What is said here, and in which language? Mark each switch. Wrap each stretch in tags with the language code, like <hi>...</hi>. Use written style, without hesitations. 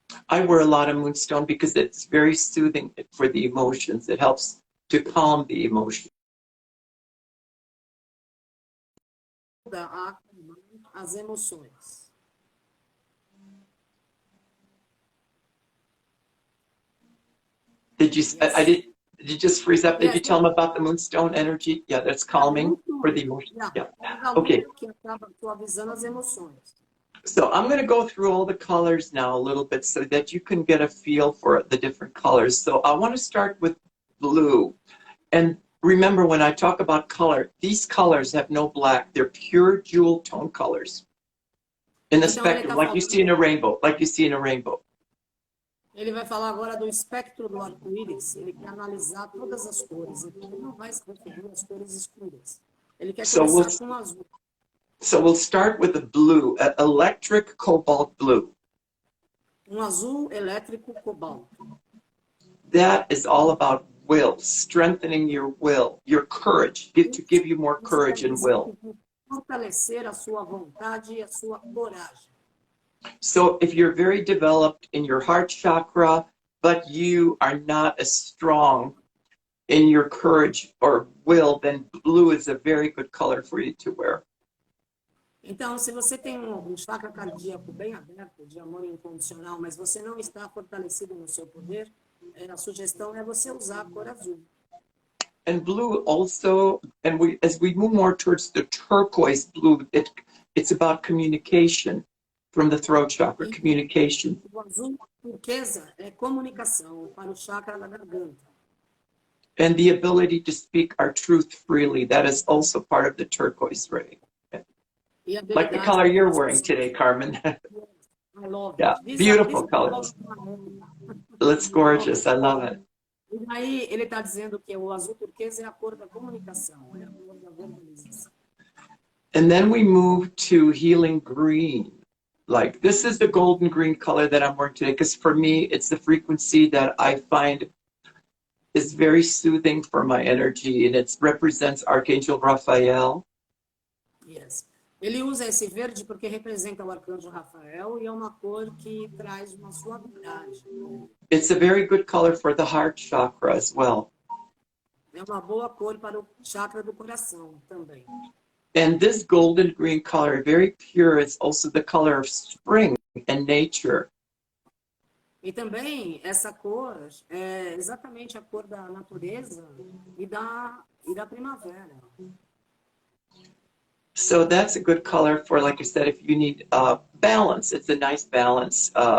<en>I wear a lot of Moonstone because it's very soothing for the emotions. It helps to calm the emotions.</en> <pt>Ajuda a acalmar as emoções.</pt> <en>Did you? Yes. Did you just freeze up? Did Yes. you tell them about the Moonstone energy? Yeah, that's calming for the emotions. Yeah. Okay.</en> <pt>Que acaba suavizando as emoções.</pt> <en>So I'm going to go through all the colors now a little bit so that you can get a feel for the different colors. So I want to start with blue. And remember, when I talk about color, these colors have no black. They're pure jewel tone colors in the spectrum, like you see in a rainbow, like you see in a rainbow.</en> <pt>Ele vai falar agora do espectro do arco-íris. Ele quer analisar todas as cores. Ele não vai se referir às cores escuras. Ele quer começar com o azul.</pt> <en>So we'll start with the blue, electric cobalt blue.</en> <pt>Azul elétrico cobalto.</pt> <en>That is all about will, strengthening your will, your courage, to give you more courage and will.</en> <pt>Fortalecer a sua vontade e a sua coragem.</pt> <en>So if you're very developed in your heart chakra, but you are not as strong in your courage or will, then blue is a very good color for you to wear.</en> <pt>Então, se você tem um chakra cardíaco bem aberto, de amor incondicional, mas você não está fortalecido no seu poder, a sugestão é você usar a cor azul.</pt> <en>And blue also, and as we move more towards the turquoise blue, it's about communication from the throat chakra, communication.</en> <pt>O azul turquesa é comunicação para o chakra da garganta.</pt> <en>And the ability to speak our truth freely, that is also part of the turquoise ray. Like the color you're wearing today, Carmen. I love Yeah, it. beautiful colors. It's gorgeous. I love it.</en> <pt>E aí ele está dizendo que o azul turquesa é a cor da comunicação, é a cor da verbalização.</pt> <en>And then we move to healing green. Like this is the golden green color that I'm wearing today, because for me, it's the frequency that I find is very soothing for my energy, and it represents Archangel Raphael. Yes.</en> <pt>Ele usa esse verde porque representa o Arcanjo Rafael e é uma cor que traz uma suavidade.</pt> <en>It's a very good color for the heart chakra as well.</en> <pt>É uma boa cor para o chakra do coração também.</pt> <en>And this golden green color, very pure, is also the color of spring and nature.</en> <pt>E também essa cor é exatamente a cor da natureza e da primavera.</pt> <en>So that's a good color for, like I said, if you need balance. It's a nice balance.</en>